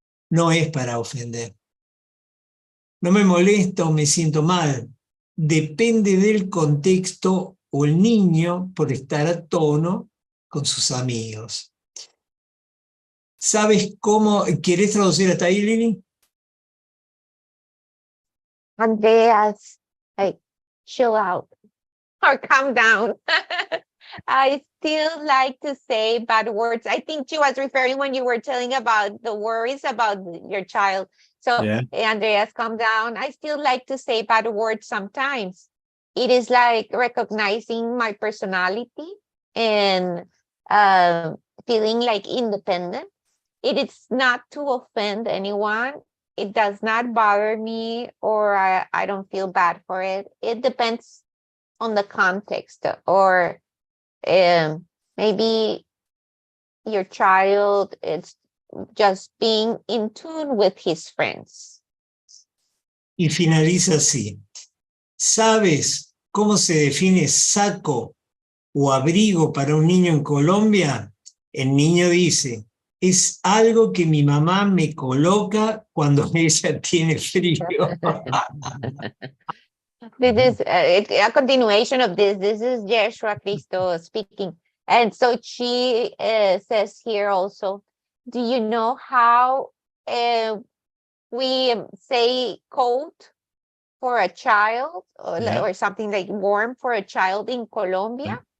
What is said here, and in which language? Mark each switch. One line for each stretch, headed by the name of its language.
Spanish: No es para ofender. No me molesta o me siento mal. Depende del contexto o el niño por estar a tono con sus amigos. ¿Sabes cómo? ¿Querés traducir hasta ahí, Lili?
English: Andreas, like, chill out or calm down. I still like to say bad words. I think she was referring when you were telling about the worries about your child. So, Yeah. Andreas, calm down. I still like to say bad words sometimes. It is like recognizing my personality and feeling like independent. It is not to offend anyone. It does not bother me, or I don't feel bad for it. It depends on the context, or maybe your child is just being in tune with his friends.
Spanish: Y finaliza así. ¿Sabes cómo se define saco o abrigo para un niño en Colombia? El niño dice, es algo que mi mamá me coloca cuando ella tiene frío.
English: This is a continuation of this. This is Yeshua Cristo speaking. And so she says here also, do you know how we say coat for a child or something like warm for a child in Colombia?